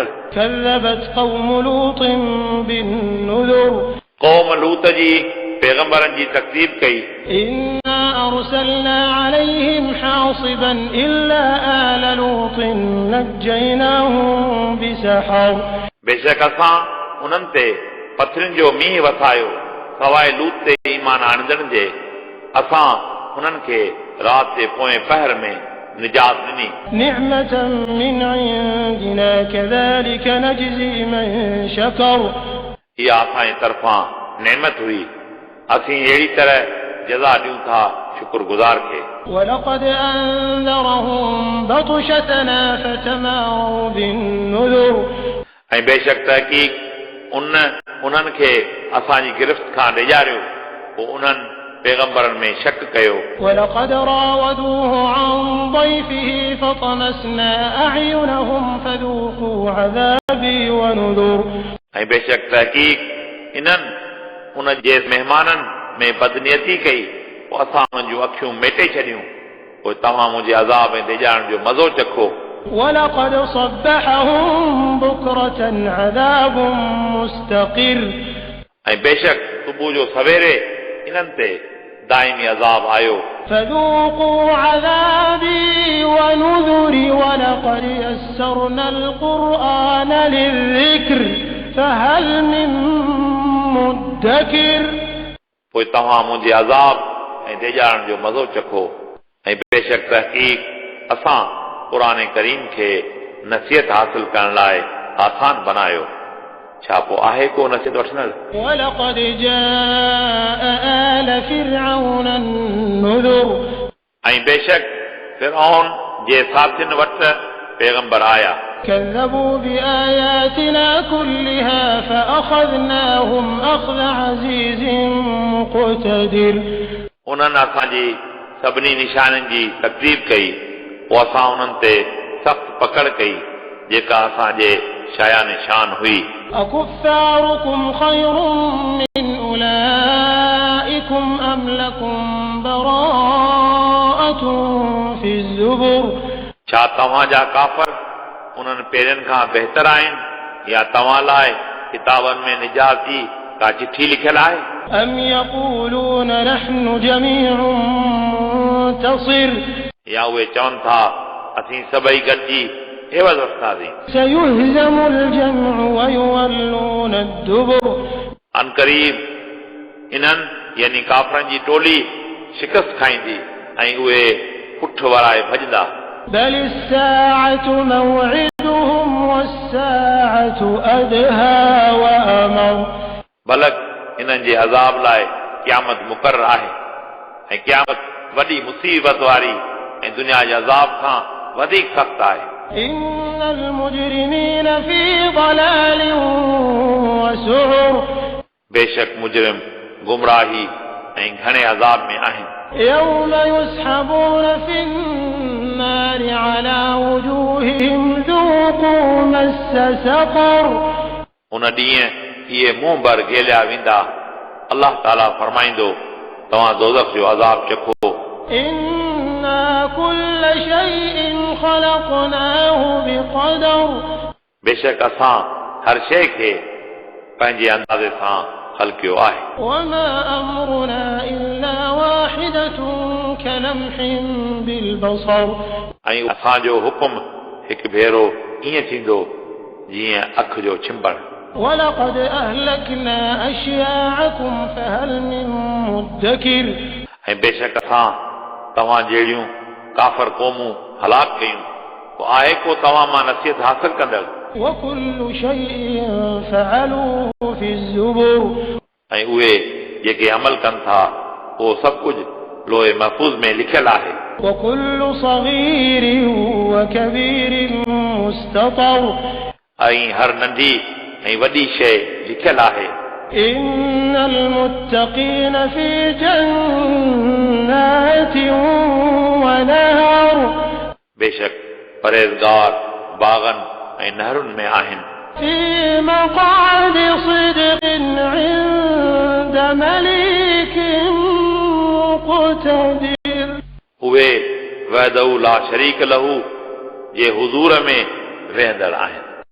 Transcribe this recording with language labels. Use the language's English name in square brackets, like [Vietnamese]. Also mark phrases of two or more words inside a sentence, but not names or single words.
[Arabic] كذبت قوم لوط بالنذر [Sindhi] क़ौम लूत जी पैगंबरनि जी तकज़ीब कई [Arabic] إنا أرسلنا عليهم حاصبا إلا آل لوط نجيناهم بسحر [Sindhi] बेशक असां उन्हनि ते पथरियुनि जो मींहुं वसायो सवाइ लूत ते ईमान आणंदड़नि जे असां उन्हनि खे राति जे पोएं पहर में निजात ॾिनी [Arabic] نعمة من عندنا كذلك نجزي من شكر [Sindhi] इहा असांजी तरफ़ां नेमत हुई असीं अहिड़ी तरह जज़ा ॾियूं था शुक्रगुज़ार खे [Arabic] ولقد أنذرهم بطشتنا فتماروا بالنذر [Sindhi] ऐं बेशक तहक़ीक़ उन्हनि खे असांजी गिरफ़्त खां ॾेजारियो पोइ उन्हनि पैगंबरनि में शक कयो [Arabic] ولقد راودوه عن ضيفه فطمسنا أعينهم فذوقوا عذابي ونذر [Sindhi] ऐं बेशक तहक़ीक़ इन्हनि उन जे महिमाननि में बदनियती कई पोइ असां उन्हनि जूं अखियूं मेटे छॾियूं पोइ तव्हां मुंहिंजे अज़ाब ऐं ॾेजारण जो मज़ो चखो [Arabic] ولقد صبحهم بكرة عذاب مستقر [Sindhi] ऐं बेशक सुबुह जो सवेरे इन्हनि ते दाइमी अज़ाब आयो [Arabic] فذوقوا عذابي ونذر ولقد يسرنا القرآن للذكر فهل من مدكر [Sindhi] पोइ तव्हां मुंहिंजे अज़ाब ऐं ॾेजारण जो मज़ो चखो ऐं बेशक तहक़ीक़ असां क़ुरान करीम खे नसीहत हासिल करण लाइ आसान बनायो छा पोइ आहे को नसीहत वठंदड़ [Arabic] ولقد جاء آل فرعون النذر [Sindhi] ऐं बेशक फिरऔन जे साथियुनि वटि पैगंबर आया [Arabic] كذبوا بآياتنا كلها فأخذناهم أخذ عزيز مقتدر [Sindhi] उन्हनि असांजी सभिनी निशाननि जी तकज़ीब कई पोइ असां उन्हनि ते सख़्त पकड़ कई जेका असांजे शायान शान हुई [Arabic] أكفاركم خير من أولئكم أم لكم براءة في الزبر [Sindhi] छा छा तव्हां जा काफ़र उन्हनि पहिरियनि खां बहितर आहिनि या तव्हां लाइ किताबनि में निजात जी का चिठी लिखियलु आहे [Arabic] أم يقولون نحن جميع منتصر [Sindhi] या उहे चवनि था असीं सभई गॾिजी एवज़ वठंदासीं [Arabic] سيهزم الجمع ويولون الدبر [Sindhi] अनकरीब इन्हनि यानी काफ़रनि जी टोली शिकस्त खाईंदी ऐं उहे पुठ वराए भॼंदा [Arabic] بل الساعة موعدهم والساعة أدهى وأمر [Sindhi] बलक इन्हनि जे अज़ाब लाइ क़यामत मुक़रर आहे ऐं क़यामत वॾी मुसीबत वारी ऐं दुनिया जे अज़ाब खां वधीक सख़्तु आहे [Arabic] إن المجرمين في ضلال وسعر [Sindhi] बेशक मुजरिम गुमराही ऐं घणे अज़ाब में आहिनि [Arabic] يوم يسحبون في النار على وجوههم ذوقوا مس سقر [Sindhi] उन ॾींहुं इहे मुंहुं भर घेलिया वेंदा अलाह ताला फरमाईंदो तव्हां दोज़ख जो अज़ाब चखो [Arabic] إنا كل شيء خلقناه بقدر [Sindhi] बेशक असां हर शइ खे पंहिंजे अंदाज़े सां ख़लक़ियो आहे [Arabic] وما أمرنا إلا واحدة كلمح بالبصر [Sindhi] ऐं असांजो हुकुम हिकु भेरो ईअं थींदो जीअं अखि जो छिंभणु [Arabic] ولقد أهلكنا أشياعكم فهل من مدكر [Sindhi] ऐं बेशक असां तव्हां जहिड़ियूं काफ़र क़ौमूं हलाक कयूं को आहे को तव्हां मां नसीहत हासिल कंदड़ [Arabic] وكل شيء فعلوه في الزبر [Sindhi] ऐं उहे जेके अमल कनि था उहो सभु कुझु लोहे महफ़ूज़ में लिखियलु आहे [Arabic] وكل صغير وكبير مستطر [Sindhi] ऐं हर नंढी ऐं वॾी शइ लिखियलु आहे [Arabic] إن المتقين في جنات ونهر [Sindhi] बेशक परहेज़गार बाग़नि ऐं नहरुनि में आहिनि [Arabic] في مقعد صدق عند مليك مقتدر [Sindhi] उहे [Arabic] وحده لا شريك له [Sindhi] जे हुज़ूर में वेहंदड़ आहिनि